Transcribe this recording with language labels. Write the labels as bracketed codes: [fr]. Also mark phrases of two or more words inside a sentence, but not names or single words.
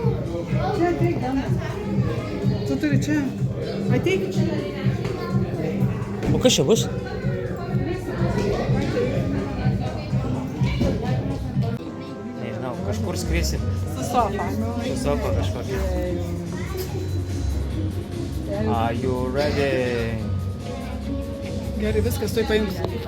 [lt] Čia ateik, Danas. Tu turi čia. Ateik čia. O kas čia bus? Nežinau, kažkur skrisim. Su sofa. Su sofa kažkokia. [en] Are you ready? [lt] Gerai, viskas, tuoj paimsiu.